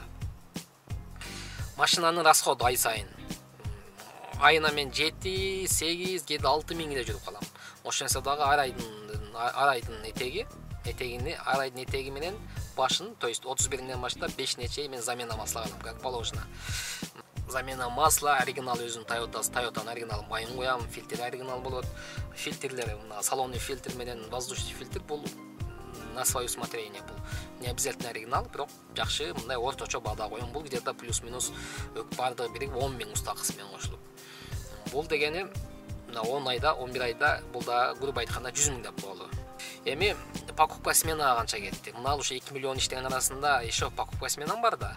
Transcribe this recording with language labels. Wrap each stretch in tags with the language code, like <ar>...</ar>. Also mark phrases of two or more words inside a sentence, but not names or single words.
<ky>Машинанын расходу ай сайын. Айына мен 7, 8, 7, 6 миң эле жүрүп калам. Ошонсо дагы ар айдын этеги менен башын,</ky> <ru>то есть</ru> <ky>31-ден баштап 5-не чейин мен</ky> <ru>замена масла</ru> <ky>алам,</ky> <ru>как положено. Замена масла,</ru> <ky>оригинал өзүнүн Toyota'nын оригинал майын коям, фильтр оригинал болот. Фильтрлери мына</ky> <ru>салонный фильтр</ru> <ky>менен</ky> <ru>воздушный фильтр</ru> <ky>бул</ky> <ru>на свое усмотрение.</ru> <ky>Бул</ky> <ru>не обязательно</ru> <ky>оригинал, бирок жакшы мындай орточо баада коюм. Бул</ky> <ru>где-то плюс-минус</ru> <ky>бардыгы бири 10 000 устакысы менен кошулуп. Бул дегени 10 айда, 11 айда бул да грубо айтканда 100 000 деп болду. Эми</ky> <ru>покупка смена</ru> <ky>канча кетти? Мына ушу 2 миллион иштеген арасында</ky> <ru>еще покупка сменам</ru> <ky>бар да.</ky>